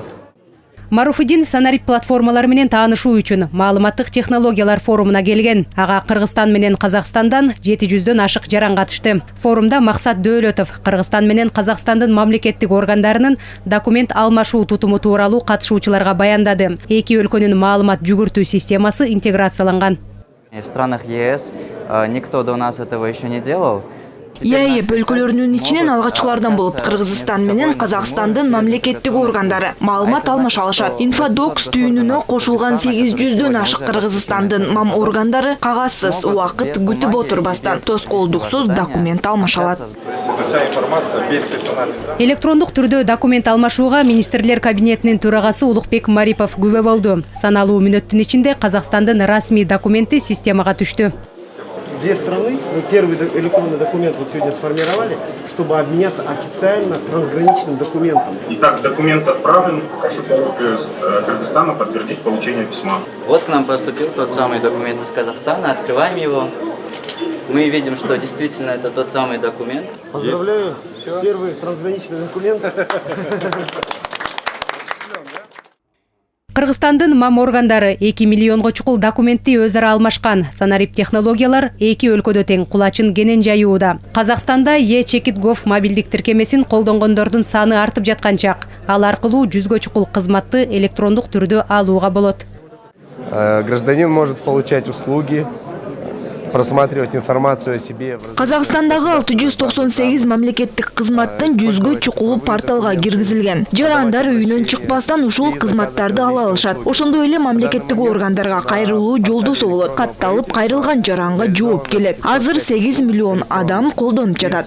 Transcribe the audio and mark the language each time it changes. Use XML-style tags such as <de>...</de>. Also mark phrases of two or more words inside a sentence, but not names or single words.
<ky>Маруфидин Санарип платформалары менен таанышуу үчүн маалыматтык технологиялар форумуна келген. Ага Кыргызстан менен Казакстандан 700дөн ашык жаран катышты. Форумда Максат Дөөлөтов Кыргызстан менен Казакстандын мамлекеттик органдарынын документ алмашуу тутуму тууралуу катышуучуларга баяндады. Эки өлкөнүн маалымат жүгүртүү системасы интеграцияланган.</ky> <ru>В странах ЕС никто до нас этого еще не делал.</ru> <ky>ЕАЭП өлкөлөрүнүн ичинен алгачкылардан болуп Кыргызстан менен Казакстандын мамлекеттик органдары маалымат алмаша алышат. Инфодокс түйүнүнө кошулган 800дөн ашык Кыргызстандын мам органдары кагазсыз убакыт күтүп отурбастан тоскоолдуксуз документ алмашалат. Электрондук түрдө документ алмашууга министрлер кабинетинин төрагасы Улукбек Марипов күбө болду. Саналуу мүнөттүн ичинде Казакстандын расмий документи системага түштү.</ky> <ru>Две страны, мы первый электронный документ вот сегодня сформировали, чтобы обменяться официально трансграничным документом. Итак, документ отправлен. Прошу Кыргызстана подтвердить получение письма. Вот к нам поступил тот самый документ из Казахстана. Открываем его. Мы видим, что действительно это тот самый документ. Поздравляю, первый трансграничный документ.</ru> <ky>Кыргызстандын мам органдары 2 миллионго чукул документти өз ара алмашкан. Санарип технологиялар эки өлкөдө тең кулачын кенен жайууда. Казакстанда e-Chekit.gov мобилдик тиркемесин колдонгондордун саны артып жатканчак. Ал аркылуу 100гө чукул кызматты электрондук түрдө алууга болот.</ky> <ru>Гражданин может получать услуги, просматривать информацию о себе.</ru> <ky>Казакстандагы 698 мамлекеттик кызматтын 100гө чукулу порталга киргизилген. Жарандар үйүнөн чыкпастан ушул кызматтарды ала алышат. Ошондой эле мамлекеттик органдарга кайрылуу жолдосу болот. Катталып кайрылган жаранга жооп келет. Азыр 8 миллион адам колдонуп жатат.</ky>